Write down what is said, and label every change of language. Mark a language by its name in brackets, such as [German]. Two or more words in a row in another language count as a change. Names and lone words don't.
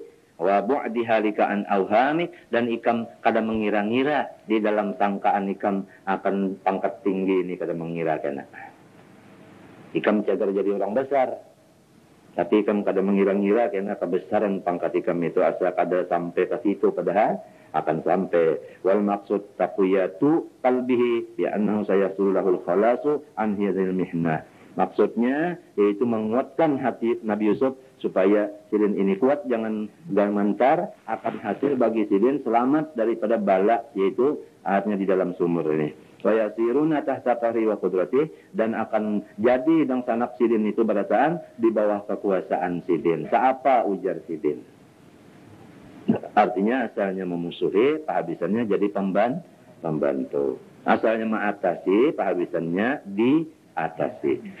[Arabic] وبعد حالك عن أوهامي, [Banjar] dan ikam kada mengira-ngira di dalam sangkaan ikam akan pangkat tinggi ini, kada mengira kena. Ikam cagar jadi orang besar, tapi ikam kada mengira-ngira kena kebesaran pangkat ikam itu asa kada sampai ke situ, padahal akan sampai. [Arabic] والمقصود تقوية قلبه بأنه سيصل الخلاص عن هذه المحنة. [Banjar] Maksudnya yaitu menguatkan hati Nabi Yusuf supaya Sidin ini kuat, jangan gentar, akan hasil bagi Sidin selamat daripada bala, yaitu artinya di dalam sumur ini. [Arabic] ويصيرون تحت قهري وقدرتي, [Banjar] dan akan jadi dang sanak Sidin itu berataan di bawah kekuasaan Sidin. Saapa ujar Sidin? Artinya asalnya memusuhi, penghabisannya jadi pembantu. Asalnya mengatasi, penghabisannya diatasi.